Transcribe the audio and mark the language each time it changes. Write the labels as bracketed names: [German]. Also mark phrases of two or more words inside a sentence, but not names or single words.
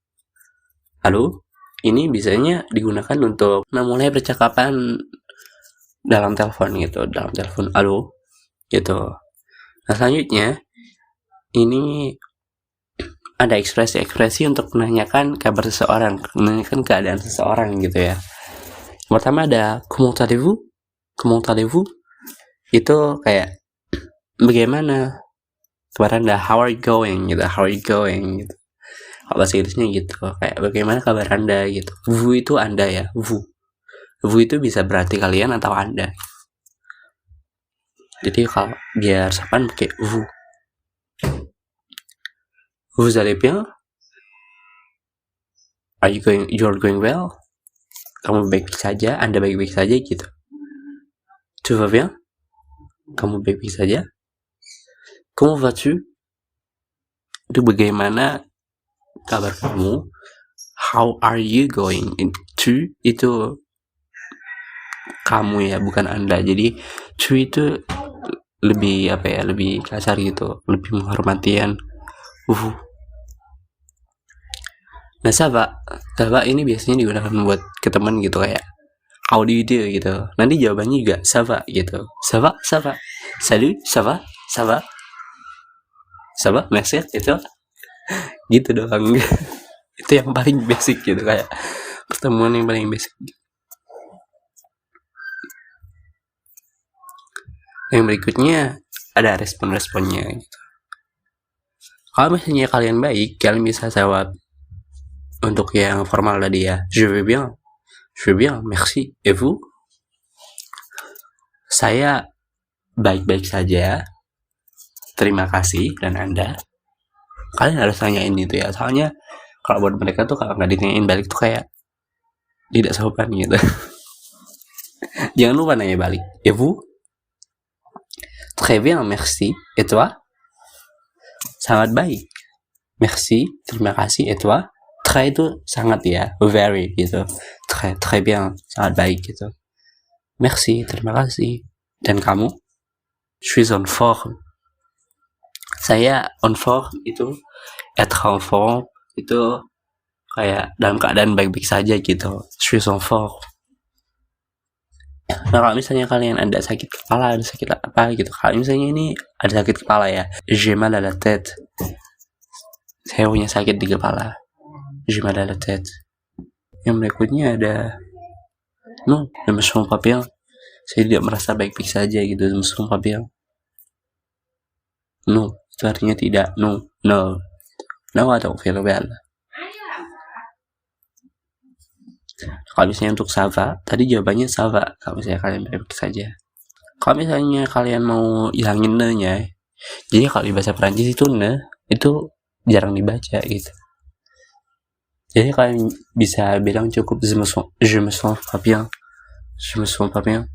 [Indonesian] Ini biasanya digunakan untuk memulai percakapan dalam telepon gitu, halo gitu. Nah, selanjutnya ini ada ekspresi untuk menanyakan kabar seseorang, menanyakan keadaan seseorang gitu ya. [French] Yang pertama ada comment allez-vous? [Indonesian] Itu kayak bagaimana kabar Anda, [English] how are you going gitu. [Indonesian] Kalau bahasa Inggrisnya gitu, kayak bagaimana kabar Anda gitu. Vous itu Anda ya, vous itu bisa berarti kalian atau Anda. Jadi kalau biar sapaan pakai vous. [French] Vous allez bien? [English] You're going well? [Indonesian] Kamu baik-baik saja, Anda baik-baik saja gitu. [French] Tu vas bien? [Indonesian] Kamu baik-baik saja? [French] Comment vas-tu? [Indonesian] Itu bagaimana kabar kamu? [English] How are you going? [Indonesian] Tu itu kamu ya, bukan Anda. Jadi tu itu lebih lebih kasar gitu, lebih menghormatian. Nah, Sava ini biasanya digunakan buat ke teman gitu, kayak [English] how do you do [Indonesian] gitu. Nanti jawabannya juga Sava gitu. [French] Sava, salut, Sava, merci [Indonesian] itu gitu doang. Itu yang paling basic gitu, kayak pertemuan yang paling basic. Yang berikutnya ada respon-responnya gitu. Kalau misalnya kalian baik, kalian bisa jawab untuk yang formal tadi ya, [French] je vais bien, merci, et vous? [Indonesian] Saya baik-baik saja, terima kasih. Dan Anda? Kalian harus tanyain itu ya, soalnya kalau buat mereka tuh kalau nggak ditanyain balik tuh kayak tidak sopan gitu. Jangan lupa nanya balik, [French] et vous? Très bien, merci, et toi? [Indonesian] Sangat baik, merci, terima kasih, [French] et toi? [Indonesian] Très itu sangat ya, very gitu. [French] Très bien, [Indonesian] sangat baik gitu. Merci, terima kasih. Dan kamu? [French] Je suis en forme. [Indonesian] Saya on forme itu [French] être en forme [Indonesian] itu kayak dalam keadaan baik-baik saja gitu. [French] Je suis en forme. [Indonesian] Nah, kalau misalnya kalian ada sakit kepala, ada sakit apa gitu, kalau misalnya ini ada sakit kepala ya, [French] j'ai mal à la tête. [Indonesian] Saya punya sakit di kepala. [French] J'ai mal à la tête. [Indonesian] Yang berikutnya ada [French] non, je me sens pas bien. [Indonesian] Saya tidak merasa baik-baik saja gitu, [French] je me sens pas bien. [Indonesian] No, itu artinya tidak. No atau [English] very well. [Indonesian] Kalau misalnya untuk Sava, tadi jawabannya Sava. Kalau misalnya kalian baik-baik saja. Kalau misalnya kalian mau hilangin ne-nya, jadi kalau di bahasa Perancis itu ne itu jarang dibaca gitu. Jadi kalian bisa bilang cukup [French] je me sens pas bien, je me sens pas bien.